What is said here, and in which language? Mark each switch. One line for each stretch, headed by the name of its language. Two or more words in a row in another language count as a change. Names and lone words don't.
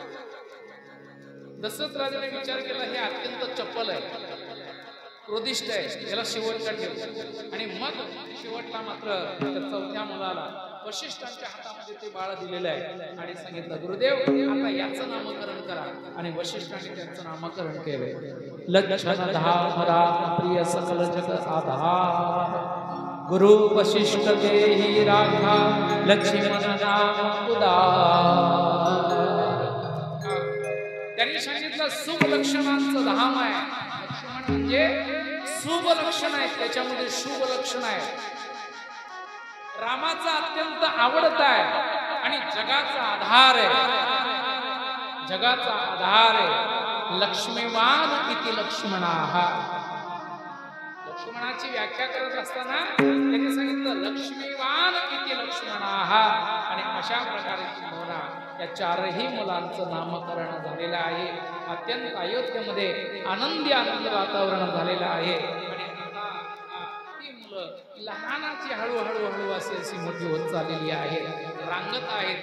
Marathi: दशरथ राजाने विचार केला, हे अत्यंत चपल आहे, क्रोधिष्ठ आहे, याला शेवटला ठेव. आणि मग शेवटला मात्र त्या चौथ्या मुलाला वशिष्ठांच्या हातामध्ये ते बाळ दिलेलं आहे आणि सांगितलं, गुरुदेव आता याचं नामकरण करा. आणि वशिष्ठांनी त्याचं नामकरण केलंय,
Awadhi: लक्षण धारा प्रिय सकल जग आधार, गुरु वशिष्ठ देहि राखा लक्ष्मण नाम उदार.
Marathi: त्यांनी सांगितलं शुभ लक्षणांचं धाम आहे. लक्ष्मण म्हणजे शुभ लक्षण आहे, त्याच्यामध्ये शुभ लक्षण आहे. रामाचा अत्यंत आवडता आहे आणि जगाचा आधार आहे, जगाचा आधार आहे.
Sanskrit: लक्ष्मीवान इति लक्ष्मणाः.
Marathi: लक्ष्मणाची व्याख्या करत असताना त्यांनी सांगितलं
Sanskrit: लक्ष्मीवान इति लक्ष्मणाः.
Marathi: आणि अशा प्रकारे किंबहुना या चारही मुलांचं नामकरण झालेलं आहे. अत्यंत अयोध्येमध्ये आनंदी वातावरण झालेलं आहे. आणि आता ती मुलं लहानाची हळूहळू अशी मोठी होत चाललेली आहेत, रांगत आहेत.